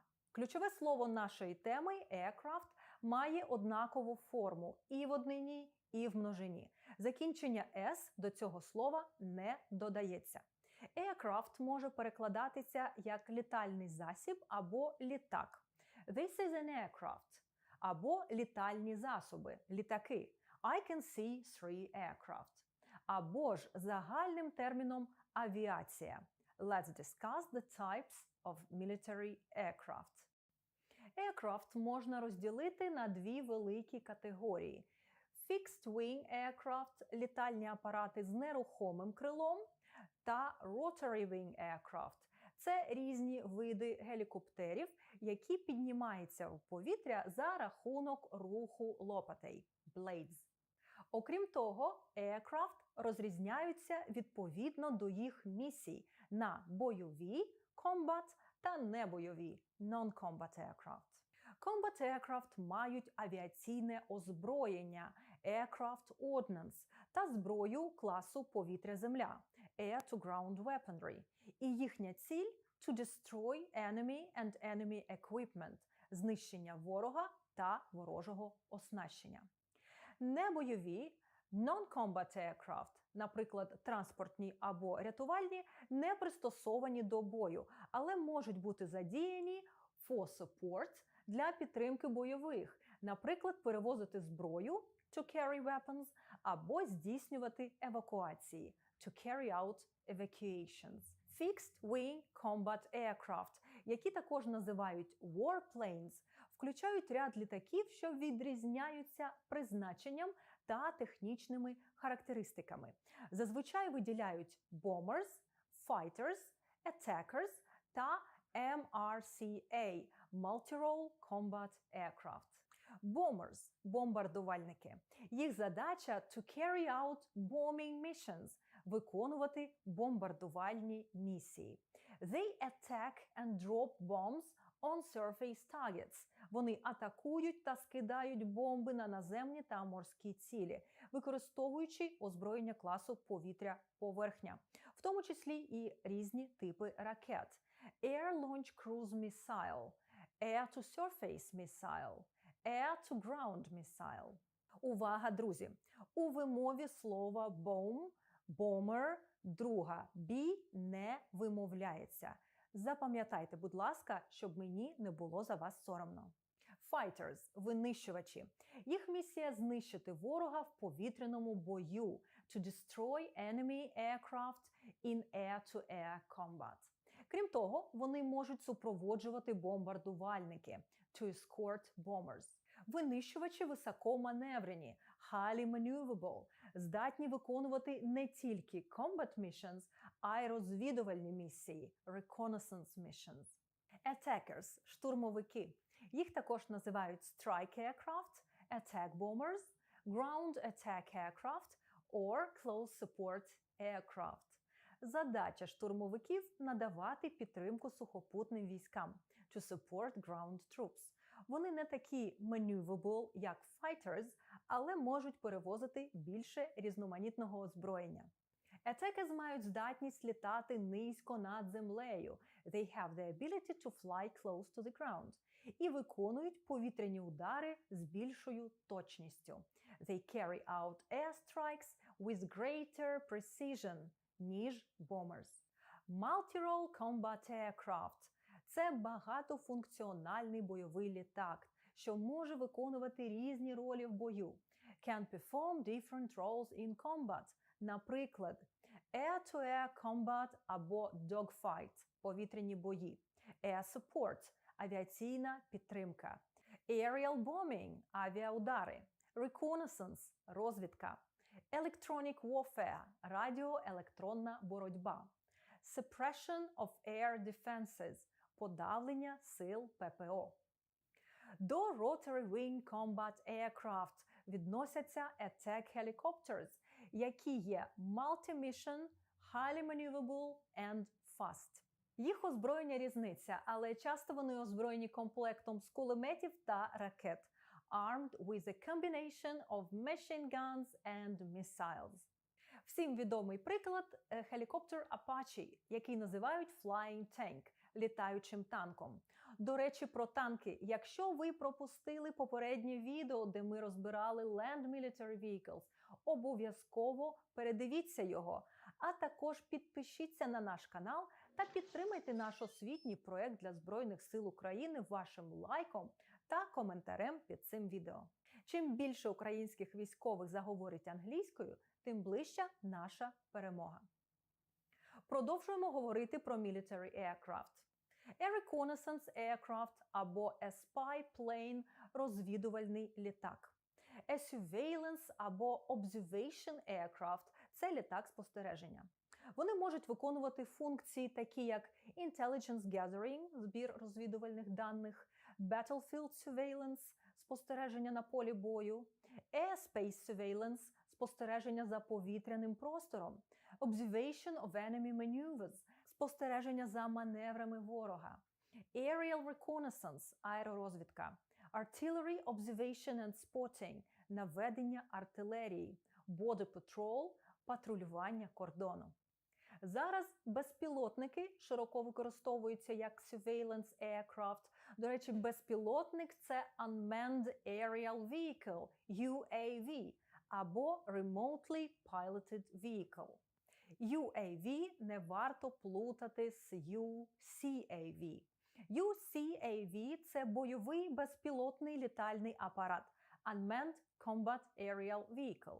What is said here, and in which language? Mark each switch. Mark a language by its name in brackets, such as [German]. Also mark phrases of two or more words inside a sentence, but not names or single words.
[Ukrainian] Ключове слово нашої теми aircraft має однакову форму і в однині, і в множині. Закінчення «s» до цього слова не додається. Aircraft може перекладатися як літальний засіб або літак. [English] This is an aircraft. [Ukrainian] Або літальні засоби, літаки. [English] I can see 3 aircraft. [Ukrainian] Або ж загальним терміном авіація. [English] Let's discuss the types of military aircraft. [Ukrainian] Aircraft можна розділити на дві великі категорії. [English] Fixed wing aircraft – [Ukrainian] літальні апарати з нерухомим крилом, та [English] rotary wing aircraft [Ukrainian] – це різні види гелікоптерів, які піднімаються в повітря за рахунок руху лопатей – blades. Окрім того, aircraft розрізняються відповідно до їх місій на бойові – combat та небойові – [English] non-combat aircraft. Combat aircraft [Ukrainian] мають авіаційне озброєння – [English] aircraft ordnance [Ukrainian] та зброю класу повітря-земля – [English] air-to-ground weaponry. [Ukrainian] І їхня ціль – [English] to destroy enemy and enemy equipment – [Ukrainian] знищення ворога та ворожого оснащення. Небойові [English] non-combat aircraft, [Ukrainian] наприклад, транспортні або рятувальні, не пристосовані до бою, але можуть бути задіяні [English] for support [Ukrainian] для підтримки бойових, наприклад, перевозити зброю [English] to carry weapons [Ukrainian] або здійснювати евакуації [English] to carry out evacuations. Fixed Wing Combat Aircraft, [Ukrainian] які також називають warplanes, включають ряд літаків, що відрізняються призначенням та технічними характеристиками. Зазвичай виділяють [English] bombers, fighters, attackers [Ukrainian] та [English] MRCA – Multi-Role Combat Aircraft. [Ukrainian] Bombers – бомбардувальники. Їх задача – [English] to carry out bombing missions – [Ukrainian] виконувати бомбардувальні місії. [English] They attack and drop bombs on surface targets. [Ukrainian] Вони атакують та скидають бомби на наземні та морські цілі, використовуючи озброєння класу повітря-поверхня, в тому числі і різні типи ракет. [English] Air-Launch Cruise Missile, Air-to-Surface Missile, Air-to-Ground Missile. [Ukrainian] Увага, друзі! У вимові слова [English] bomb, bomber, [Ukrainian] друга B не вимовляється. Запам'ятайте, будь ласка, щоб мені не було за вас соромно. Fighters – винищувачі. Їх місія – знищити ворога в повітряному бою – [English] to destroy enemy aircraft in air-to-air combat. [Ukrainian] Крім того, вони можуть супроводжувати бомбардувальники [English] to escort bombers. [Ukrainian] Винищувачі високоманеврені, [English] highly maneuverable, [Ukrainian] здатні виконувати не тільки [English] combat missions, [Ukrainian] а й розвідувальні місії [English] reconnaissance missions. [Ukrainian] Attackers – штурмовики. Їх також називають [English] strike aircraft, attack bombers, ground attack aircraft or close support aircraft. [Ukrainian] Задача штурмовиків – надавати підтримку сухопутним військам [English] to support ground troops. [Ukrainian] Вони не такі maneuverable, як fighters, але можуть перевозити більше різноманітного озброєння. Attackers мають здатність літати низько над землею. [English] They have the ability to fly close to the ground. [Ukrainian] І виконують повітряні удари з більшою точністю. [English] They carry out airstrikes with greater precision, ніж bombers. Multi-role combat aircraft – [Ukrainian] це багатофункціональний бойовий літак, що може виконувати різні ролі в бою. [English] Can perform different roles in combat. [Ukrainian] Наприклад, [English] air-to-air combat [Ukrainian] або dogfight – повітряні бої, [English] air support – [Ukrainian] авіаційна підтримка, [English] aerial bombing – авіаудари, reconnaissance – розвідка, electronic warfare – [Ukrainian] радіоелектронна боротьба, [English] suppression of air defenses – [Ukrainian] подавлення сил ППО. До [English] rotary wing combat aircraft [Ukrainian] відносяться [English] attack helicopters, [Ukrainian] які є [English] multi-mission, highly maneuverable and fast. [Ukrainian] Їх озброєння різниця, але часто вони озброєні комплектом з кулеметів та ракет, [English] armed with a combination of machine guns and missiles. [Ukrainian] Всім відомий приклад – гелікоптер Apache, який називають [English] Flying Tank – [Ukrainian] літаючим танком. До речі, про танки. Якщо ви пропустили попереднє відео, де ми розбирали [English] Land Military Vehicles, [Ukrainian] обов'язково передивіться його. А також підпишіться на наш канал та підтримайте наш освітній проєкт для Збройних сил України вашим лайком та коментарем під цим відео. Чим більше українських військових заговорить англійською, тим ближча наша перемога. Продовжуємо говорити про [English] military aircraft. A reconnaissance aircraft або a spy plane – [Ukrainian] розвідувальний літак. [English] A surveillance або observation aircraft – [Ukrainian] це літак спостереження. Вони можуть виконувати функції такі як [English] intelligence gathering – [Ukrainian] збір розвідувальних даних, [English] battlefield surveillance – [Ukrainian] спостереження на полі бою, [English] airspace surveillance – [Ukrainian] спостереження за повітряним простором, [English] observation of enemy maneuvers – [Ukrainian] спостереження за маневрами ворога, [English] aerial reconnaissance – аеророзвідка, artillery observation and spotting – [Ukrainian] наведення артилерії, [English] border patrol [Ukrainian] – патрулювання кордону. Зараз безпілотники широко використовуються як [English] surveillance aircraft. [Ukrainian] До речі, безпілотник – це [English] Unmanned Aerial Vehicle – UAV або Remotely Piloted Vehicle. [Ukrainian] UAV не варто плутати з UCAV. UCAV – це бойовий безпілотний літальний апарат [English] Unmanned Combat Aerial Vehicle.